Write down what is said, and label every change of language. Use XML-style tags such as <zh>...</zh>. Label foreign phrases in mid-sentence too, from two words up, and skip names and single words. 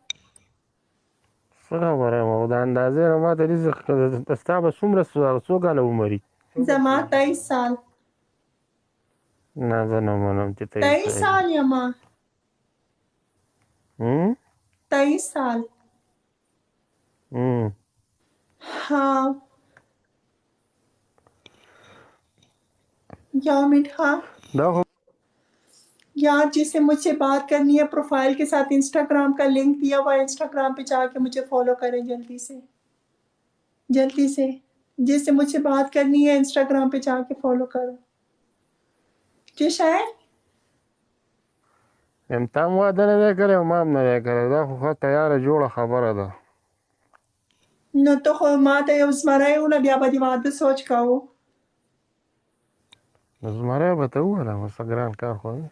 <ps>څه خبره یم او د اندازې نه ما ته ستا به څو کاله عمر وي؟ زما 23 سال. نه زه نه منم چې 23 سال یم. 23 سال.</ps> <ur>ہاں یار میٹھا یار، جسے مجھ سے بات کرنی ہے پروفائل کے ساتھ انسٹاگرام کا لنک دیا ہوا ہے، انسٹاگرام پہ جاکے مجھے فالو کریں جلدی سے جس سے مجھ سے بات کرنی ہے انسٹاگرام پہ جاکے فالو کرو. جس ہے</ur> <ps>تا هم واده نه دی کړی او ما هم نه دی کړی، دا خو ښه تیاره جوړه خبره ده. نو ته خو ما ته یو زمری وله بیا به دې واده سوچ کوو. زمری به ته وویلم څه ګران کار خو دی.</ps>